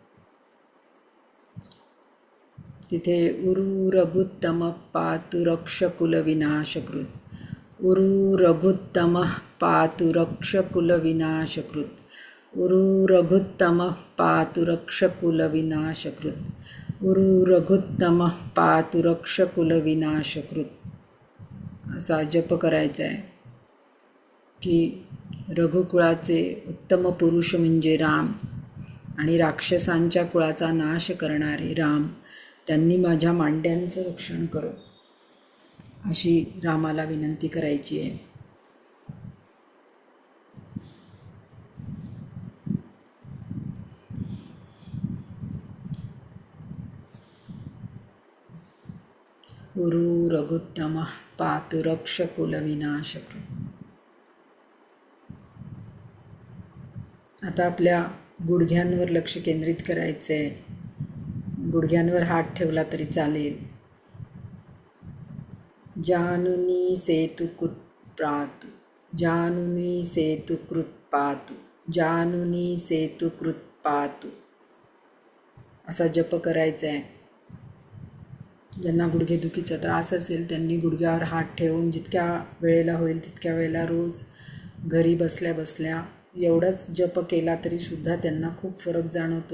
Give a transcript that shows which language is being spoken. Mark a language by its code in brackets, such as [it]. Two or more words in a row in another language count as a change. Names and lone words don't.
[sa] तिथे उरु रघुत्तम पातु रक्ष कुल विनाशकृत, उरु रघुत्तम पातु रक्ष कुल विनाशकृत, उरु रघुत्तम पातु रक्ष कुल विनाशकृत, उरु रघुत्तम पातु रक्ष कुल विनाशकृत [mr] असा जप करायचा आहे. की रघुकुळाचे उत्तम पुरुष म्हणजे राम आणि राक्षसांच्या कुळाचा नाश करणारे राम, त्यांनी माझ्या मांड्यांचं रक्षण करो अशी रामाला विनंती करायची आहे. [sa] उरु रघुत्तम पातु रक्ष कुल विनाशकृत. [mr] आता आपल्या गुडघ्यांवर लक्ष केंद्रित करायचं आहे. गुडघ्यांवर हात ठेवला तरी चालेल. [sa] जानुनी सेतु कृत्पातु, जानुनी सेतु कृत्पातु, जानुनी सेतु कृत्पातु [mr] असा जप करायचा आहे. ज्यांना गुडघेदुखीचा त्रास असेल त्यांनी गुडघ्यावर हात ठेवून जितक्या वेळेला होईल तितक्या वेळेला रोज घरी बसल्या बसल्या एवढाच जप केला तरी सुद्धा त्यांना खूप फरक जाणवतो.